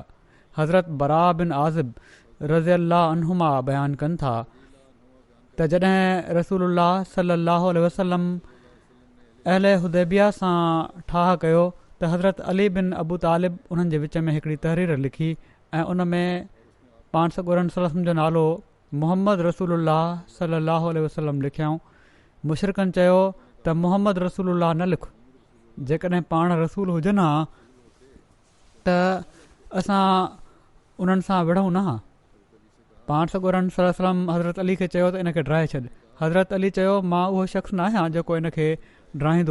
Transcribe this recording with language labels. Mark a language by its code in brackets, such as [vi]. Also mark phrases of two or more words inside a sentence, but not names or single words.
[sd] हज़रत बरा बिन आज़िब [ar] رضي الله عنهما [sd] बयानु कनि था त जॾहिं रसूलुल्लाह [ar] صلى الله عليه وسلم [sd] अहले हुदैबिया सां ठाह कयो त हज़रत अली बिन अबू तालिब उन्हनि जे विच में हिकिड़ी तहरीर लिखी ऐं उन में पाण सॻोरनि [ar] صلى الله عليه وسلم [sd] जो नालो [ar] محمد رسول الله صلى الله عليه وسلم [sd] लिखियाऊं मुशरिकनि चयो त [ar] محمد رسول الله [sd] न लिख, जेकॾहिं पाण रसूल हुजनि हा त असां उन्हनि सां विढ़ूं न हा। पाण सॻोरन सलम हज़रत अली खे चयो त इन खे ड्राए छॾ। हज़रत अली चयो मां उहो शख़्स न आहियां जेको इन खे ड्राईंदो।